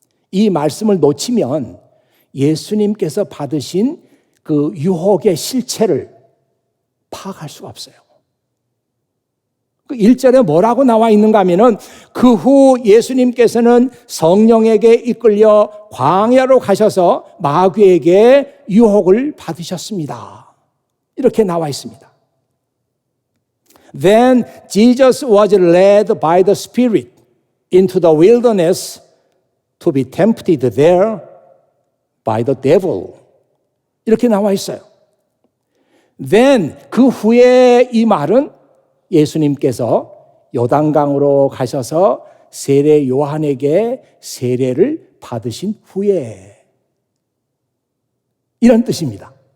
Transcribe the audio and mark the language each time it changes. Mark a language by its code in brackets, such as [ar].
[ko] 이 말씀을 놓치면 예수님께서 받으신 그 유혹의 실체를 파악할 수가 없어요. 그 1절에 뭐라고 나와 있는가 하면은 그 후 예수님께서는 성령에게 이끌려 광야로 가셔서 마귀에게 유혹을 받으셨습니다. 이렇게 나와 있습니다. [en] Then Jesus was led by the Spirit into the wilderness to be tempted there by the devil. [ko] 이렇게 나와 있어요. Then 그 후에 이 말은 예수님께서 요단강으로 가셔서 세례 요한에게 세례를 받으신 후에 이런 뜻입니다.